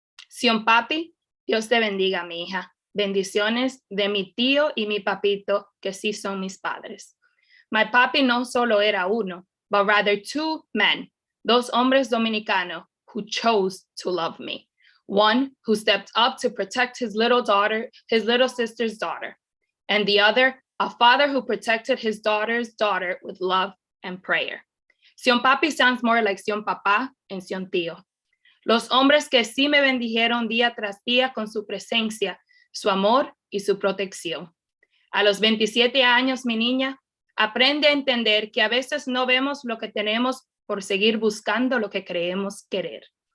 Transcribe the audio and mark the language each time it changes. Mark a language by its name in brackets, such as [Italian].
[Spanish] Cion Papi, Dios te bendiga, mi hija. Bendiciones de mi tío y mi papito, que sí son mis padres. [English] My papi [Spanish] no solo era uno, [English] but rather 2 men, [Spanish] dos hombres dominicanos [English] who chose to love me. One who stepped up to protect his little sister's daughter, and the other, a father who protected his daughter's daughter with love and prayer. Cion Papi sounds more like Cion Papá and Cion Tío. [Spanish] Los hombres que sí me bendijeron día tras día con su presencia, su amor y su protección. A los 27 años, mi niña, aprende a entender que a veces no vemos lo que tenemos por seguir buscando lo que creemos querer.